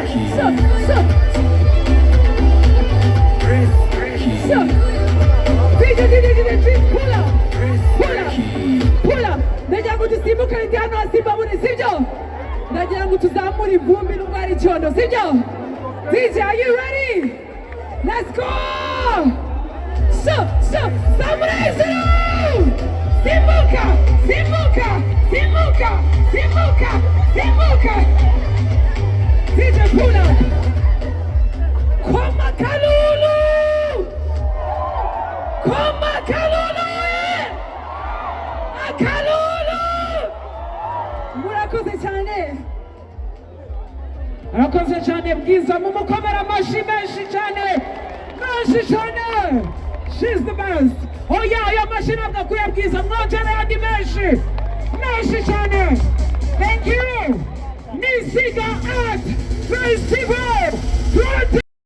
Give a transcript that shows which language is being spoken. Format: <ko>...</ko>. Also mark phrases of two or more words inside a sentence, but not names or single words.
<en>So, so. So. D J, D J, D J, please pull up. Pull up. Pull up.</en> <rw>Ndagira ngo dusimbuke hano hasi mbabone, sibyo? Ndagira ngo tuzamure ivumbi n'ubwo ari icyondo, sibyo?</rw> <en>D J, are you ready? Let's go! So, so,</en> <rw>zamura hejuru! Simbuka, simbuka, simbuka, simbuka, simbuka!</rw> <en>D J pull up!</en> <rw>Koma Kalulu! Koma Kalulu, eh! Akalulu! Murakoze cyane! Arakoze cyane Bwiza, mumukomere amashyi menshi cyane, menshi cyane.</rw> <en>She's the best.</en> <rw>Oya, aya mashyi ntabwo akwiye Bwiza, mwongere andi menshi, menshi cyane.</rw> <en>Thank you. Nisiga Art Festival twenty.</en>